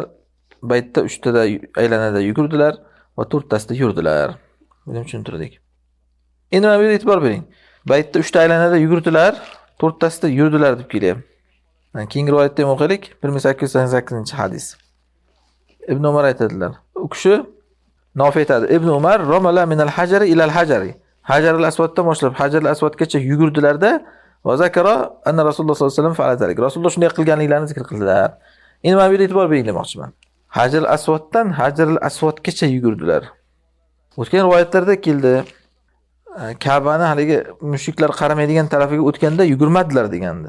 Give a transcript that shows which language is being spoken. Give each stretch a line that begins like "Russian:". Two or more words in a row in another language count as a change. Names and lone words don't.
Uzbek: Baytda 3 ta aylanada yugurdilar va 4 tasida yurdilar. Buni tushuntirdik. Endi mana bu yerga e'tibor bering. Baytda 3 ta aylanada yugurdilar, 4 tasida yurdilar deb kelyapti. Keyingi rivoyatda ham o'qiylik, 1888-hadis. Ibn Umar aytadilar. U kishi Nofi aytadi.
Arabic: ابن عمر رمل من الحجر إلى الحجر.
Uzbek: Hajar al-Aswaddan boshlab Hajar al-Aswadgacha yugurdilarda
Arabic: وذكر أن رسول الله صلى الله عليه وسلم فعل ذلك.
Uzbek: Rasululloh shunday qilganliklarini zikr qildilar. Endi men bu yerga e'tibor bering demoqchiman. Hajar al-Aswaddan Hajar al-Aswadgacha yugurdilar. O'tgan rivoyatlarda keldi. Ka'bani haligi mushriklar qaramaydigan tarafiga o'tganda yugurmadilar degandi.